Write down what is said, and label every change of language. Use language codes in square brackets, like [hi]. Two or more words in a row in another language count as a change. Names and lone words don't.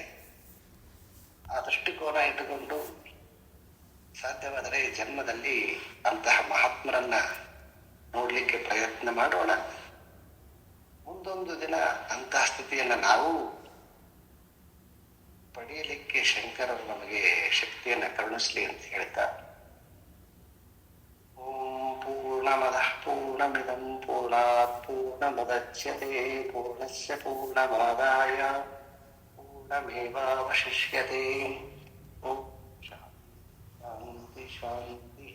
[kn] ಆ ದೃಷ್ಟಿಕೋನ ಇಟ್ಟುಕೊಂಡು ಸಾಧ್ಯವಾದರೆ ಜನ್ಮದಲ್ಲಿ ಅಂತಹ ಮಹಾತ್ಮರನ್ನ ನೋಡ್ಲಿಕ್ಕೆ ಪ್ರಯತ್ನ ಮಾಡೋಣ. ಮುಂದೊಂದು ದಿನ ಅಂತಹ ಸ್ಥಿತಿಯನ್ನ ನಾವು ಪಡೆಯಲಿಕ್ಕೆ ಶಂಕರರು ನಮಗೆ ಶಕ್ತಿಯನ್ನ ಕರುಣಿಸ್ಲಿ ಅಂತ ಹೇಳ್ತಾ, [sa] ಓಂ ಪೂರ್ಣಮದಃ ಪೂರ್ಣಮಿದಂ ಪೂರ್ಣಾತ್ ಪೂರ್ಣಮುದಚ್ಯತೆ ಪೂರ್ಣಸ್ಯ ಪೂರ್ಣಮಾದಾಯ ಪೂರ್ಣಮೇವಾವಶಿಷ್ಯತೆ. ಓಂ ಶಾಂತಿ ಶಾಂತಿ.